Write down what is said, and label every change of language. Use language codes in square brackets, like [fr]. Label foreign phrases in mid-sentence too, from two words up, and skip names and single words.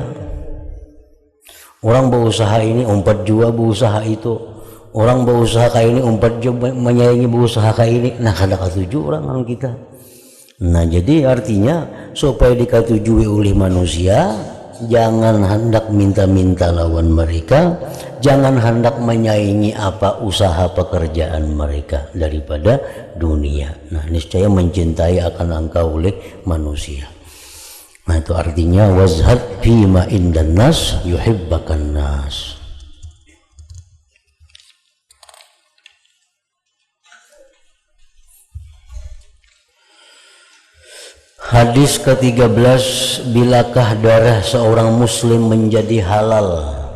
[bjn] Orang berusaha ini, umpat jua berusaha itu. Orang berusaha kayak ini, umpat jua menyaingi berusaha kayak ini. Nah kada ketujuh orang kita. [id] Nah jadi artinya supaya diketujui oleh manusia, jangan hendak minta-minta lawan mereka, jangan hendak menyaingi apa usaha pekerjaan mereka daripada dunia. Nah niscaya mencintai akan engkau oleh manusia. Nah itu artinya [ar] وازهد فيما عند الناس يحبك الناس. [id] Hadis ke-13, bilakah darah seorang muslim menjadi halal?